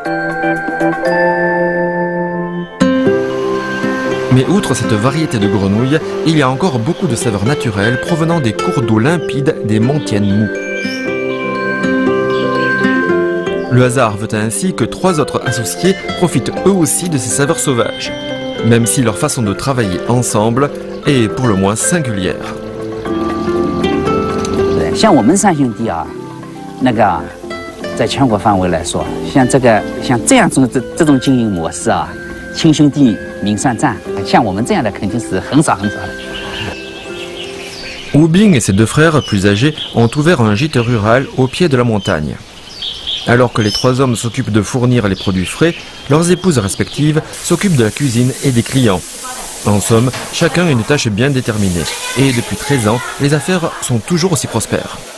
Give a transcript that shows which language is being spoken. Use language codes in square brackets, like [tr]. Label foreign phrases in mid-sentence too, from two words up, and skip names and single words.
[fr] Mais outre cette variété de grenouilles, il y a encore beaucoup de saveurs naturelles provenant des cours d'eau limpides des monts Tianmu. Le hasard veut ainsi que 3 autres associés profitent eux aussi de ces saveurs sauvages, même si leur façon de travailler ensemble est pour le moins singulière. [zh] 像我们3兄弟啊，那个在全国范围来说，像这样这种经营模式啊，亲兄弟明算账，像我们这样的肯定是很少的。 [fr] Wu Bing et ses 2 frères plus âgés ont ouvert un gîte rural au pied de la montagne. Alors que les 3 hommes s'occupent de fournir les produits frais, leurs épouses respectives s'occupent de la cuisine et des clients. En somme, chacun a une tâche bien déterminée. Et depuis 13 ans, les affaires sont toujours aussi prospères.